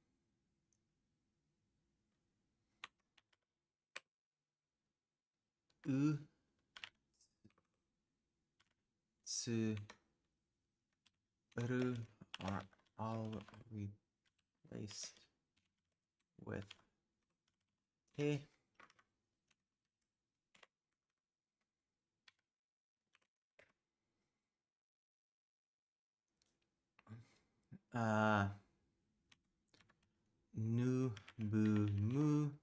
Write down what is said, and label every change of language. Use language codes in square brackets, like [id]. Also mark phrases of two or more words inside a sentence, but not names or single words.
[en] u, tsu, ru are all replaced with te. [ja] Uh, nu, bu, mu.